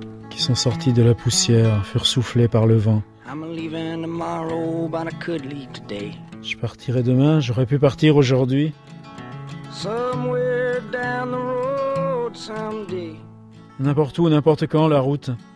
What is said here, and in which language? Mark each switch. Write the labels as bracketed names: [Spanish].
[French] Qui sont sortis de la poussière, furent soufflés par le vent. [English] I'm tomorrow, but I could leave today. [French] Je partirai demain, j'aurais pu partir aujourd'hui. [English] Somewhere down the road someday. [French] N'importe où, n'importe quand, la route.